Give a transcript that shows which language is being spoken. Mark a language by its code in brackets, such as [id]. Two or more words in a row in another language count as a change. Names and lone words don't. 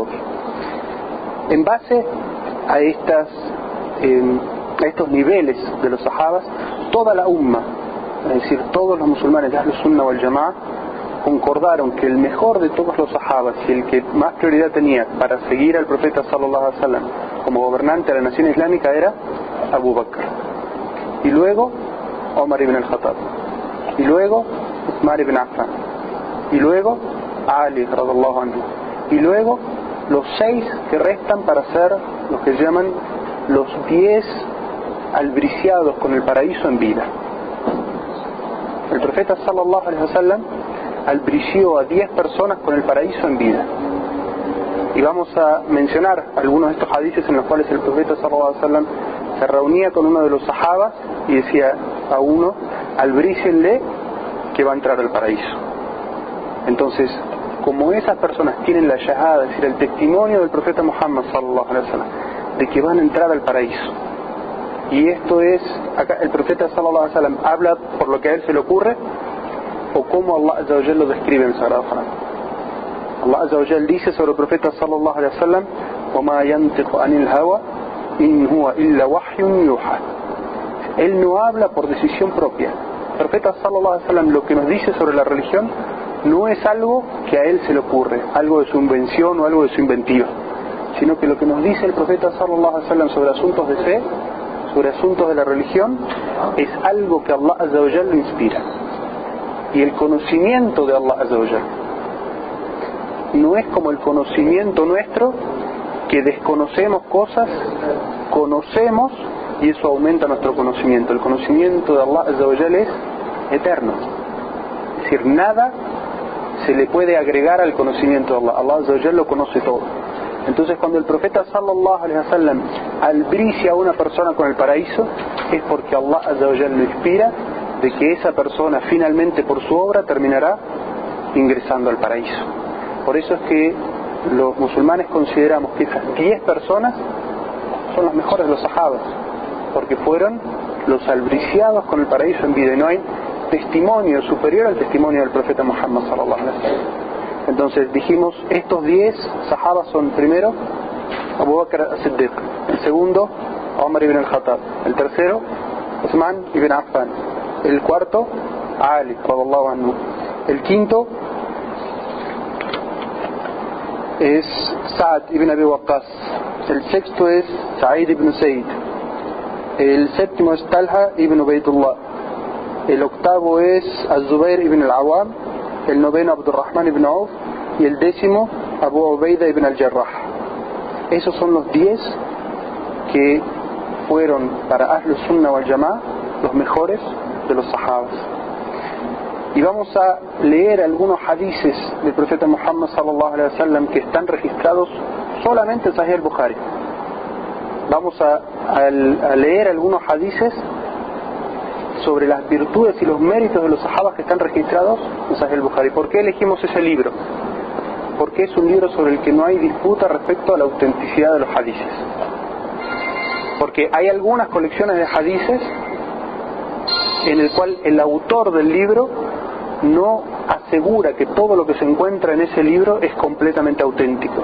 [es] En base a estos niveles de los Sahabas, toda la umma, es decir, todos los musulmanes de [ar] أهل السنة والجماعة, [es] concordaron que el mejor de todos los Sahabas y el que más prioridad tenía para seguir al profeta [ar] صلى الله عليه وسلم [es] como gobernante de la nación islámica era Abu Bakr, y luego Omar ibn al-Khattab, y luego Uthman ibn Affan, y luego Ali [ar] رضي الله عنه, [es] y luego los 6 que restan para ser los que llaman los 10 albriciados con el paraíso en vida. El profeta [ar] صلى الله عليه وسلم [es] albrició a 10 personas con el paraíso en vida. Y vamos a mencionar algunos de estos hadices en los cuales el profeta [ar] صلى الله عليه وسلم [es] se reunía con uno de los sahabas y decía a uno: albrícienle que va a entrar al paraíso. Entonces, como esas personas tienen la shahada, es decir, el testimonio del profeta Muhammad [ar] صلى الله عليه وسلم [es] de que van a entrar al paraíso, y esto es, acá el profeta [ar] صلى الله عليه وسلم [es] habla por lo que a él se le ocurre o como Allah [ar] عز وجل [es] lo describe en el Sagrado Corán. [ar] الله عز وجل [es] dice sobre el profeta [ar] صلى الله عليه وسلم: وَمَا يَنْتِقُ عَنِ الْهَوَى إِنْ هُوَ إِلَّا وَحْيٌ يُوحَى. [es] Él no habla por decisión propia. El profeta [ar] صلى الله عليه وسلم [es] lo que nos dice sobre la religión no es algo que a él se le ocurre, algo de su invención o algo de su inventiva, sino que lo que nos dice el profeta [ar] صلى الله عليه وسلم [es] sobre asuntos de fe, sobre asuntos de la religión, es algo que Allah [ar] عز وجل [es] lo inspira. Y el conocimiento de Allah [ar] عز وجل [es] no es como el conocimiento nuestro, que desconocemos cosas, conocemos y eso aumenta nuestro conocimiento. El conocimiento de Allah [ar] عز وجل [es] es eterno, es decir, nada se le puede agregar al conocimiento de Allah. Allah [ar] عز وجل [es] lo conoce todo. Entonces, cuando el profeta [ar] صلى الله عليه وسلم [es] albricia a una persona con el paraíso, es porque Allah [ar] عز وجل [es] lo inspira de que esa persona finalmente por su obra terminará ingresando al paraíso. Por eso es que los musulmanes consideramos que esas 10 personas son los mejores de los sahabas, porque fueron los albriciados con el paraíso en vida, y no hay testimonio superior al testimonio del profeta Muhammad [ar] صلى الله عليه وسلم. [es] Entonces dijimos, estos 10 sahabas son: primero Abu Bakr as-Siddiq, el segundo Omar ibn al-Khattab, el tercero Uthman ibn Affan, el cuarto Ali [ar] رضي الله عنه, [es] el quinto es Sa'd ibn Abi Waqqas, el sexto es Sa'id ibn Zayd, el séptimo es Talha ibn Ubaydullah, el octavo es Az-Zubair ibn al-Awam, el noveno Abdurrahman ibn Auf, y el décimo Abu Ubaida ibn al-Jarrah. Esos son los 10 que fueron para [ar] أهل السنة والجماعة [es] los mejores de los sahabas. Y vamos a leer algunos hadices del profeta Muhammad [ar] صلى الله عليه وسلم [es] que están registrados solamente en Sahih al-Bukhari. Vamos a leer algunos hadices sobre las virtudes y los méritos de los sahabas que están registrados en Sahih al-Bukhari. ¿Por qué elegimos ese libro? Porque es un libro sobre el que no hay disputa respecto a la autenticidad de los hadices. Porque hay algunas colecciones de hadices en el cual el autor del libro no asegura que todo lo que se encuentra en ese libro es completamente auténtico.